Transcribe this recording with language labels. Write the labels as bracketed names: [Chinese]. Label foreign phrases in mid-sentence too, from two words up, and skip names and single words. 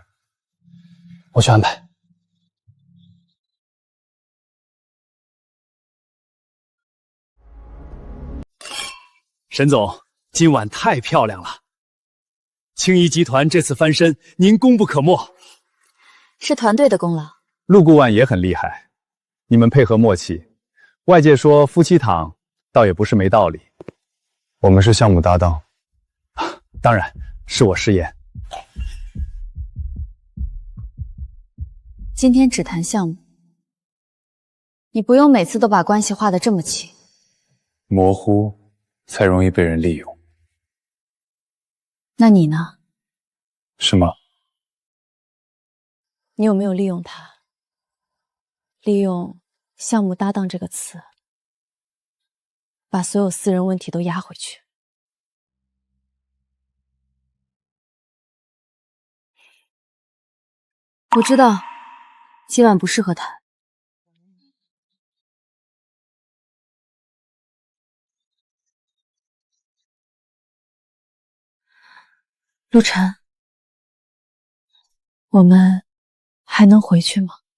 [Chinese] 我去安排。沈總，今晚太漂亮了。青怡集團這次翻身，您功不可沒。是團隊的功勞。陸顧問也很厲害，你們配合默契，外界說夫妻檔，倒也不是沒道理。我們是項目搭檔。當然，是我失言。今天只談項目，你不用每次都把關係畫得這麼清。模糊才容易被人利用。那你呢？是吗？你有没有利用他？利用“项目搭档”这个词，把所有私人問題都壓回去。我知道，今晚不適合談。陸晨，我們還能回去嗎？